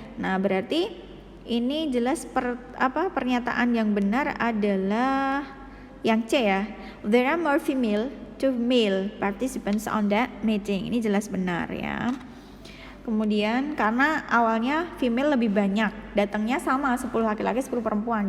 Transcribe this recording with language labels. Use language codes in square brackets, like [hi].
[id] Nah, berarti ini jelas pernyataan yang benar adalah yang C ya. [en] There are more female to male participants on that meeting. [id] Ini jelas benar ya. Kemudian karena awalnya female lebih banyak, datangnya sama 10 laki-laki 10 perempuan.